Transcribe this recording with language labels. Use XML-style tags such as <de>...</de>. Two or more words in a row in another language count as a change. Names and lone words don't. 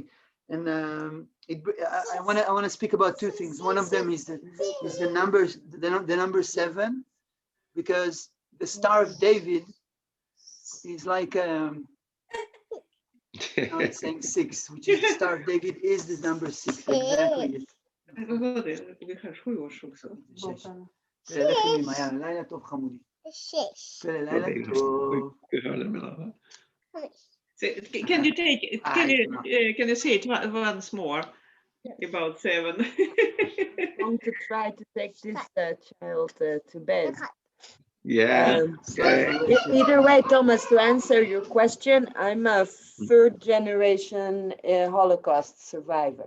<en>And I want to speak about 2 things. One of them is the number 7, because the Star of David is like now it's saying 6, which is the Star of David is the number 6. Exactly it.</en> <sv>Vad var det? Vi har 7 års också.</sv> <he>לכי ממעיין, לילה טוב חמודי. לילה טוב.</he> <en>So, can you say it once more about 7? I'm going to try to take this child to bed. Yeah. Either way, Thomas, to answer your question, I'm a 3rd generation Holocaust survivor.</en>